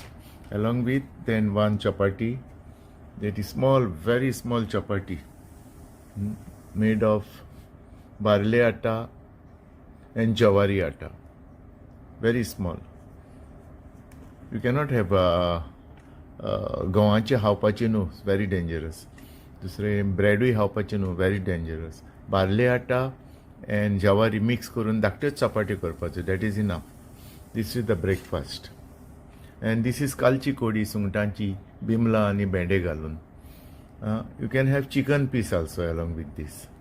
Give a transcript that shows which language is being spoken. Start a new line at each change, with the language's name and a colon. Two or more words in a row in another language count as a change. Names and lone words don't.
English: Along with then 1 chapati, that is small, very small chapati, made of barley atta and jawari atta. Very small. You cannot have
Konkani: गव्हाचे खावपाचे न्हू,
English: very dangerous.
Konkani: दुसरे ब्रेडूय खावपाचे न्हू,
English: very dangerous.
Konkani: बार्ले आटा and jawari mix करून धाकट्योच चपाटी करपाच्यो,
English: that is enough. This is the breakfast. And this is
Konkani: कालची कोडी सुंगटांची बिमला आणि भेंडे घालून.
English: You can have chicken piece also along with this.